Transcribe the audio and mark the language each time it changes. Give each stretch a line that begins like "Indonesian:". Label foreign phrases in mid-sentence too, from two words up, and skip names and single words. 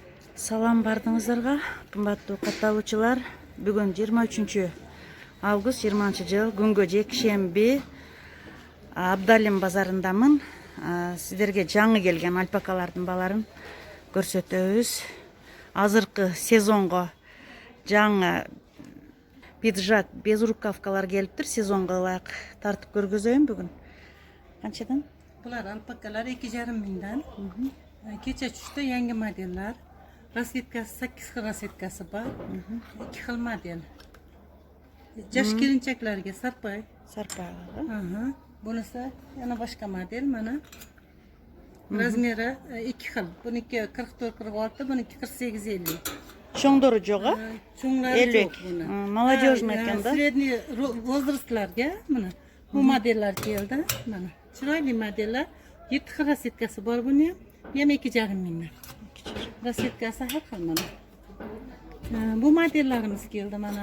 Kyrgyz: Салам бардыңыздарга, кымбаттуу катталуучулар. Бүгүн 23 август 20-жыл күнгө жекшемби Абдалим базарындамын. Сиздерге жаңы келген альпакалардын баларын көрсөтөбүз. Азыркы сезонго жаңы пиджак, безрукавкалар келиптир. Сезонго ылайык тартып көргөзөйүн бүгүн. Канчадан?
Uzbek: Bular alpakalar 2,5 mingdan. Kecha tushdi yangi modellar. Rasvetkasi 8 xil rasvetkasi bor. 2 xil model. Yosh kelinchaklarga sarpay. Sarpag'a. Bunisi yana boshqa model mana. Razmeri 2 xil. Buniki 44-46, buniki 48-50.
Kyrgyz: Чоңдору жок, а?
Uzbek: Cho'nglari yo'q buni. Молодежный ekan da.
Russian: Средний возрастlarga
Uzbek: mana bu modellar keldi. Mana chiroyli modellar. 7 xil rasvetkasi bor buni ham 2,5 mingdan. Rasvetkasi har xil mana. Bu modellarimiz keldi mana.